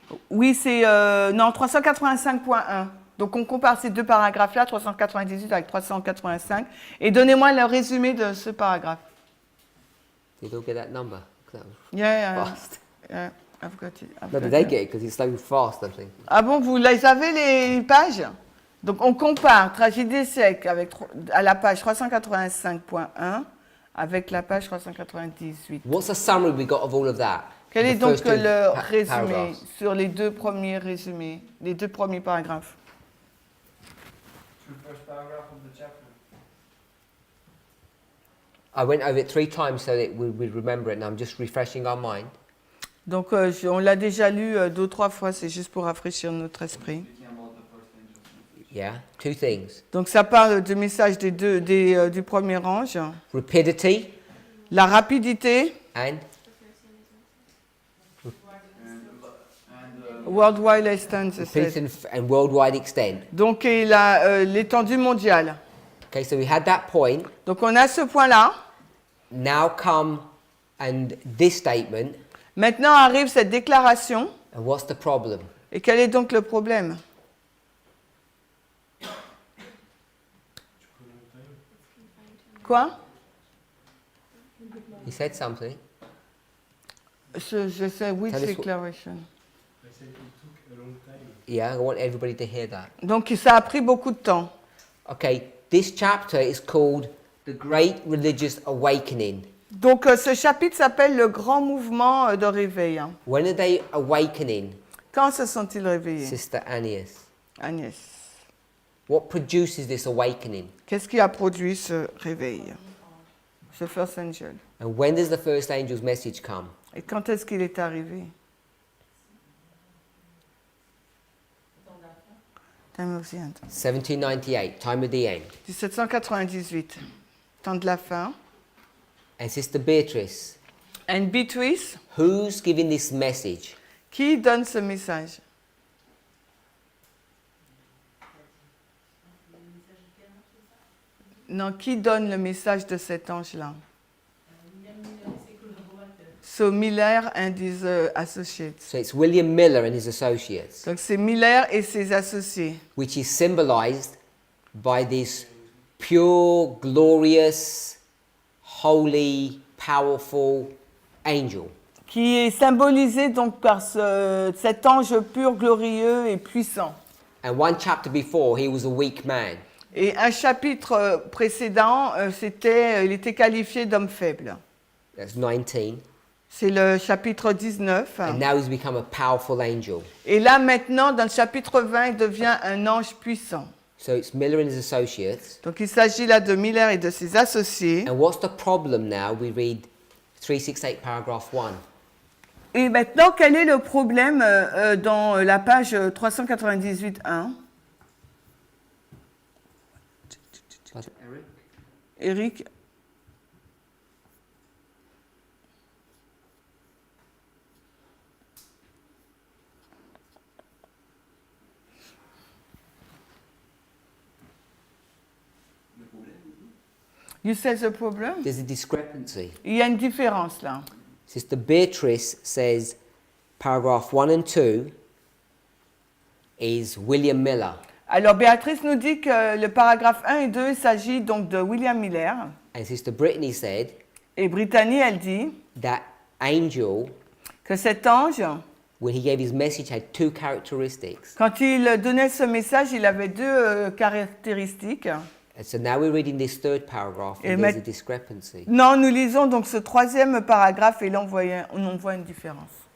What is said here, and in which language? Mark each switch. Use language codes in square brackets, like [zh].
[fr] Oui, c'est... non, 385.1. Donc on compare ces deux paragraphes-là, 398 avec 385. Et donnez-moi le résumé de ce paragraphe. [en] Did you all get that number? 'Cause that was Yeah, fast. yeah, I've got it. No, but they get it because it's so fast, I think. [fr] Ah bon, vous les avez les pages? Donc on compare tragédie sec à la page 385.1 avec la page 398. [en] What's the summary we got of all of that? [fr] Quel est [en] The [fr] donc [en] first two [fr] le résumé [en] paragraphs. [fr] sur les deux premiers résumés, les deux premiers paragraphes? [en] Two first paragraph of the chapter. I went over it 3 times so that we'd remember it, and I'm just refreshing our mind. [fr] Donc on l'a déjà lu 2 ou 3 fois, c'est juste pour rafraîchir notre esprit. [en] Speaking about the first angel's message. Yeah, 2 things. [fr] Donc ça parle du message du premier ange, [en] Rapidity [fr] la rapidité, [en] and worldwide extent, rapidity and worldwide extent. [fr] donc et l'étendue mondiale. [en] Okay, so we had that point. [fr] Donc on a ce point-là. [en] Now come and this statement. [fr] Maintenant arrive cette déclaration. [en] And what's the problem? [fr] Et quel est donc le problème? Quoi? [en] He said something. [fr] Je sais, which [en] Tell us what- declaration? Yeah, I want everybody to hear that. [fr] Donc ça a pris beaucoup de temps. [en] Okay, this chapter is called The Great Religious Awakening. [fr] Donc ce chapitre s'appelle le grand mouvement de réveil. [en] When are they awakening, [fr] Quand se sont-ils réveillés? [en] Sister Agnès? Agnès, What produces this awakening? [fr] qu'est-ce qui a produit ce réveil? [en] Ce first angel. And when does the first angel's message come? [fr] Et quand est-ce qu'il est arrivé? [en] Time of the end. 1798, time of the end. [fr] 1798. Temps de la fin. [en] And Sister Beatrice, And Beatrice, who's giving this message? [fr] qui donne ce message? Non, qui donne le message de cet ange-là? [en] So Miller and his associates. So it's William Miller and his associates, [fr] Donc c'est Miller et ses associés, [en] which is symbolized by this pure, glorious, holy, powerful angel. [fr] qui est symbolisé donc par cet ange pur, glorieux et puissant. [en] And one chapter before, he was a weak man. [fr] Et un chapitre précédent, il était qualifié d'homme faible. [en] That's 19. [fr] C'est le chapitre 19. [en] And now he's become a powerful angel. [fr] Et là maintenant, dans le chapitre 20, il devient un ange puissant. [en] So it's Miller and his associates. [fr] Donc il s'agit là de Miller et de ses associés. [en] And what's the problem now? We read 368 paragraph 1. [fr] Et maintenant, quel est le problème dans la page 398.1? [en] Eric? You said the problem? There's a discrepancy. [fr] Il y a une différence là. [en] Sister Beatrice says paragraph 1 and 2 is William Miller. [fr] Alors Béatrice nous dit que le paragraphe 1 et 2, il s'agit donc de William Miller. [en] And Sister Brittany said [fr] Et Brittany, elle dit [en] that angel, [fr] que cet ange, [en] when he gave his message, had two characteristics. [fr] quand il donnait ce message, il avait deux caractéristiques. [en] And so now we're reading this third paragraph, [fr] Et [en] and there's a met- discrepancy. [fr] Non, nous lisons donc ce troisième paragraphe et là on voit une différence.